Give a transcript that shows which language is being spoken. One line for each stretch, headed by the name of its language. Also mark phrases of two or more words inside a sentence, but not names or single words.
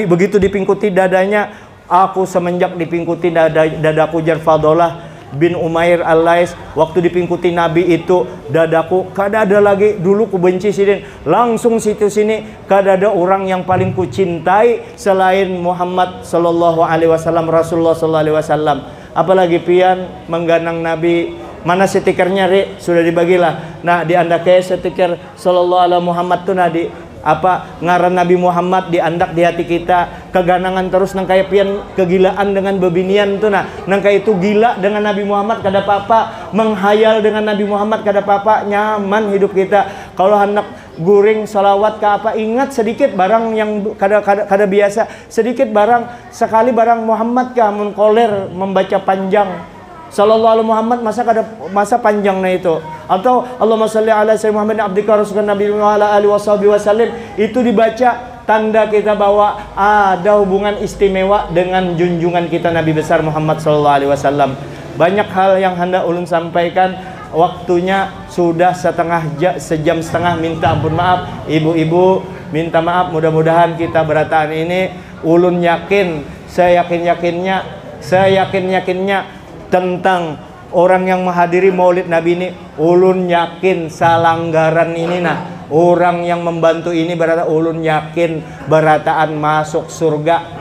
Banjar: Begitu dipingkuti dadanya, aku semenjak dipingkuti dadaku jar Fadollah bin Umair al-Lais, waktu dipingkuti Nabi itu dadaku kada ada lagi dulu ku benci sidin, langsung situ sini kada ada orang yang paling ku cintai selain Muhammad
Arabic: صلى الله عليه وسلم, رسول الله صلى الله عليه وسلم.
Banjar: Apalagi pian mengganang Nabi. Mana stikernya Ri? Sudah dibagilah. Nah di anda kayak stiker
Arabic: صلى الله عليه محمد
Banjar: tuh nadi apa ngaran Nabi Muhammad diandak di hati kita, keganangan terus nang kayak pian kegilaan dengan bebinian tuh. Nah nang kayak itu gila dengan Nabi Muhammad kada apa-apa, menghayal dengan Nabi Muhammad kada apa-apa, nyaman hidup kita. Kalau hendak guring salawat ke apa, ingat sedikit barang yang kada biasa, sedikit barang sekali barang Muhammad kah mun koler membaca panjang
Arabic: صلى الله عليه محمد,
Banjar: masa panjangnya itu, atau
Arabic: اللهم صل على سيدنا محمد عبدك رسولك نبي وعلى آله وسلم,
Banjar: itu dibaca tanda kita bahwa ada hubungan istimewa dengan junjungan kita Nabi besar Muhammad
Arabic: صلى الله عليه وسلم.
Banjar: Banyak hal yang hendak ulun sampaikan, waktunya sudah sejam setengah. Minta ampun maaf ibu-ibu, minta maaf. Mudah-mudahan kita berataan ini ulun yakin, saya yakin-yakinnya tentang orang yang menghadiri maulid Nabi ini, ulun yakin salanggaran ini nah, orang yang membantu ini berata, ulun yakin berataan masuk surga.